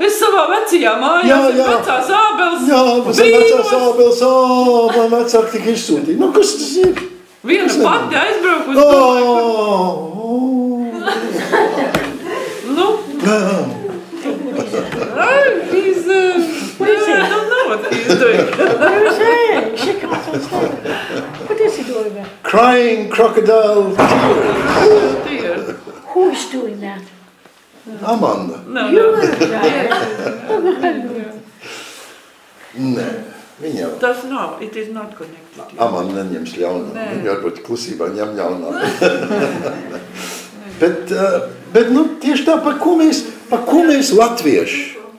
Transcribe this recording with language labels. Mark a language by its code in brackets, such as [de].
[lv] Es savā vecajā mājās, vecās ābeles. Jā, vecās ābeles, man vecāki tik izsūtīja. Nu, kas tas ir? Viena pati aizbrauku uz [en] I don't know what he's doing. What is he doing there? Crying crocodile tears. Who is doing that? Amanda. No. [lv] Nē, viņa jau. Tas nav, [en] it is not connected. [lv] Amanda neņems ļaunā. Viņa varbūt klusībā ņem ļaunā. bet nu, tieši tā, par ko mēs latvieši?